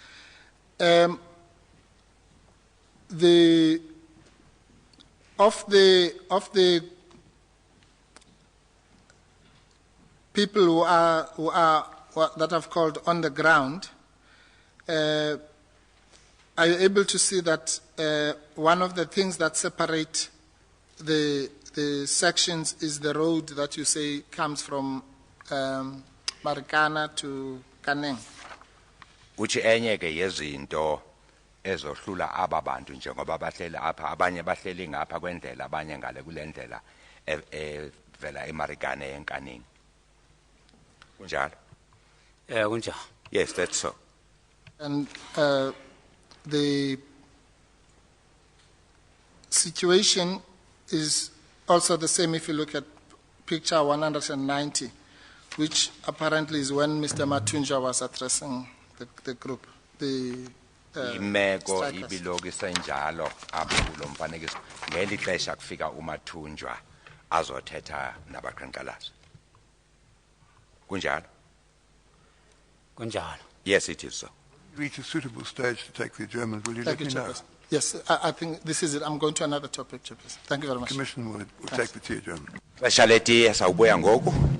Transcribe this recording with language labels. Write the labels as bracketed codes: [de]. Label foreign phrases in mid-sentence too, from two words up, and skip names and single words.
[en] Of the people that I've called on the ground, are you able to see that one of the things that separate the sections is the road that you say comes from Marikana to Kaneng. [xh] uthi enye ke yezinto ezohlula aba bantu njengoba bahleli apha abanye bahleli ngapha kwendlela abanye ngale kulendlela evela eMarikana yenkanini kunjalo kunjalo. [en] yes that's so And the situation is also the same if you look at picture 190, which apparently is when Mr. Matunja was addressing the group, the [xh] imeko [en] strikers. [xh] ibiloko isenjalo apho kulo mfanekiso ngeli xesha kufika uMathunjwa azothetha nabaqhankqalazi kunjalo Kunjalo. [en] yes it is so Reach a suitable stage to take the Germans, will you Thank let you, me know? Chairperson. Yes, I think this is it. I'm going to another topic, Chairperson. Thank you very much. Commission will take the tea, German. [xh] xesha letiye sawubuya ngoku